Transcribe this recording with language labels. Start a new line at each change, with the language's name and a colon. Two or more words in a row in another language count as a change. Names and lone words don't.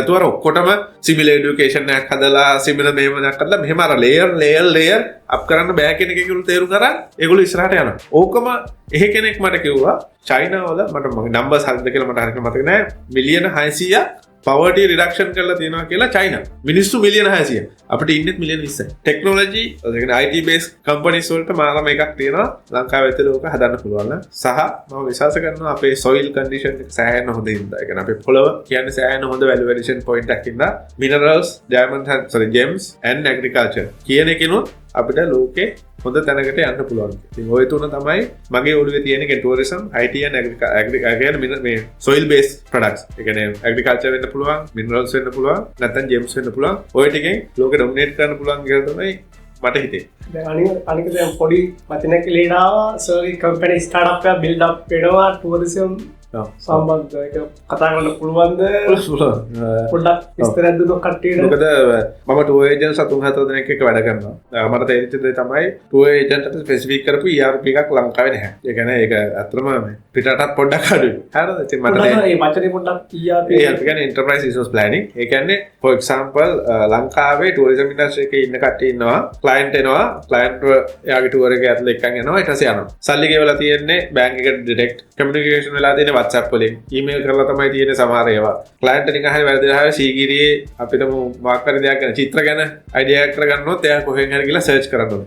Sinhala: නැතුව අර ඔක්කොටම
English: similar education
Sinhala: එකක් හදලා සිමිලර් මෙහෙම එකක් හදලා මෙහෙම අර
English: layer up
Sinhala: කරන්න බෑ කියන එක ඒගොල්ලෝ තේරුම් ගන්න ඒගොල්ලෝ ඉස්සරහට යනවා. ඕකම එහෙ කෙනෙක් මට කිව්වා චයිනාවල මට මගේ නම්බර්ස් හරිද කියලා මට හරියට මතක නෑ මිලියන 600ක්
English: poverty reduction
Sinhala: කරලා තියෙනවා කියලා චයිනා. මිනිස්සු මිලියන 600. අපිට ඉන්නෙත් මිලියන 20යි. ටෙක්නොලොජි, ඒ කියන්නේ
English: IT based companies
Sinhala: වලට මාරම එකක් තියෙනවා. ලංකාවේ ඇතුළේ ඕක හදන්න පුළුවන් නම් සහ මම විශ්වාස කරනවා අපේ
English: soil condition
Sinhala: එක සෑහෙන හොඳ හින්දා. ඒ කියන්නේ අපේ පොළව කියන්නේ සෑහෙන හොඳ
English: value addition point
Sinhala: එකක් ඉඳලා
English: minerals, gems and agriculture
Sinhala: කියන එකනොත් අපිට ලෝකේ හොඳ තැනකට යන්න පුළුවන්. ඉතින් ওই තුන තමයි මගේ ඔළුවේ තියෙන එක
English: tourism, IT and agriculture
Sinhala: මේ
English: soil based products.
Sinhala: ඒ කියන්නේ agriculture වෙන්න පුළුවන්, minerals වෙන්න පුළුවන්, නැත්නම් gems වෙන්න පුළුවන්. ඔය ටිකෙන් ලෝකෙ dominate කරන්න පුළුවන් කියලා තමයි මට හිතේ. දැන් අනික දැන් පොඩි වචනයක් ලේනවා
English: service company start
Sinhala: එකක්
English: build up
Sinhala: වෙනවා tourism සම්බන්ධ එක කතා කරන්න පුළුවන්ද පොඩ්ඩක් විස්තරයක් දුන්නොත් කට්ටියට. මොකද මම
English: tour agents
Sinhala: 3-4 දෙනෙක් එක්ක වැඩ කරනවා. මට තේරිච්ච දේ තමයි
English: tour agent
Sinhala: ට ස්පෙસિෆික් කරපු ERP එකක් ලංකාවේ නැහැ. ඒ කියන්නේ ඒක අත්‍තරම පිටරටත් පොඩ්ඩක් අඩුයි. හරිද? ඉතින් මට මේ වචනේ පොඩ්ඩක් ERP කියන්නේ
English: enterprise resource planning.
Sinhala: ඒ කියන්නේ
English: for example
Sinhala: ලංකාවේ
English: tourism industry
Sinhala: එකේ ඉන්න කට්ටිය ඉන්නවා. client එනවා. client එයාගේ tour එක ඇතුළේ එක්කන් යනවා. ඊට පස්සේ යනවා. සල්ලි ගෙවලා තියෙන්නේ bank එකට
English: direct communication
Sinhala: වෙලා තියෙන WhatsApp වලින් ඊමේල් කරලා තමයි තියෙන්නේ සමහර ඒවා. ක්ලයන්ට් නිකන් හරි වැරදිලා හැව සීගිරියේ අපිටම මාක් කරන දෙයක් ගැන චිත්‍ර ගැන අයිඩියා එකක් කරගන්නොත් එයා කොහෙන් හරි ගිහලා සර්ච් කරන්න ඕනේ.